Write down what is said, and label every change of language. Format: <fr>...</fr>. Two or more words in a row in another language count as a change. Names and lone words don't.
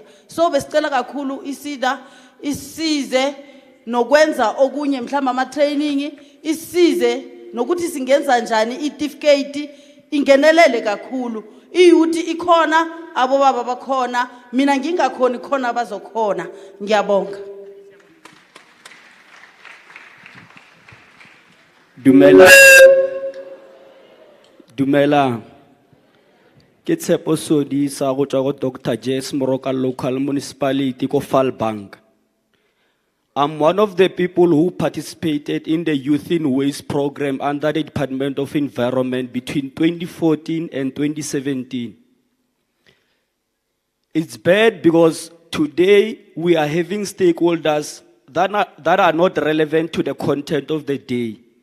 <zu>So besicela kakhulu isida isize nokwenza okunye mhlamba ama-training, isize nokuthi singenza njani i-certificate ingenelele kakhulu. I-youth ikhona, abo baba bakhona, mina ngingakhoni khona bazokhona. Ngiyabonga.</zu> <tn>Dumela. Ke tshepo sodi sa go tswa go Dr.</tn> <en>Jess Moroka local municipality ko Falbank. I'm one of the people who participated in the Youth in Waste program under the Department of Environment between 2014 and 2017. It's bad because today we are having stakeholders that are not relevant to the content of the day.</en>